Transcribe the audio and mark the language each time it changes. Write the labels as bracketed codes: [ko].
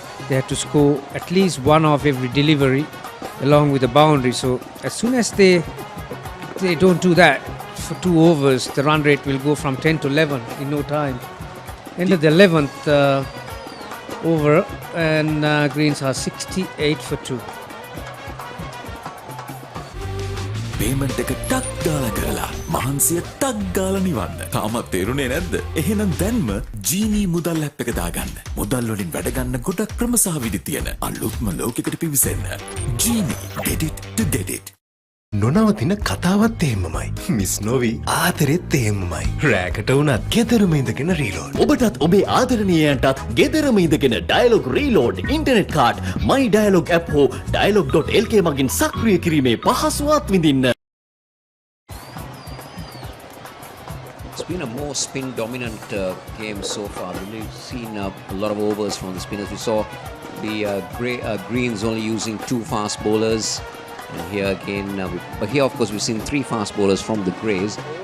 [en] They have to score at least one of every delivery along with the boundary. So as soon as they don't do that for 2 overs, the run rate will go from 10 to 11 in no time. End of the 11th over, and Greens are 68 for 2. [si] Payment එක ටක් ගාලා කරලා මහන්සිය ටක් ගාලා නිවන්න. තාමත් තේරුනේ නැද්ද? එහෙනම් දැන්ම ජීනී මුදල් ඇප් එක දාගන්න. මුදල් වලින් වැඩ ගන්න ගොඩක් ක්‍රම සහ විදි තියෙන අලුත්ම ලෝකයකට පිවිසෙන්න. [en] ජීනී, get it to get it. [si] නොනවතින කතාවත් එහෙමමයි. මිස් නොවි ආදරෙත් එහෙමමයි. රෑකට වුණත් ගෙදරම ඉඳගෙන රීලෝඩ්. ඔබටත් ඔබේ ආදරණීයයන්ටත් ගෙදරම ඉඳගෙන dialogue reload internet card My Dialog app හෝ Dialog.LK මගින් සක්‍රිය කිරීමේ පහසුවත් විඳින්න. [en] It's been a more spin dominant game so far. We've seen a lot of overs from the spinners. We saw the Greens only using 2 fast bowlers. And here again, but here of course we've seen 3 fast bowlers from the Greys.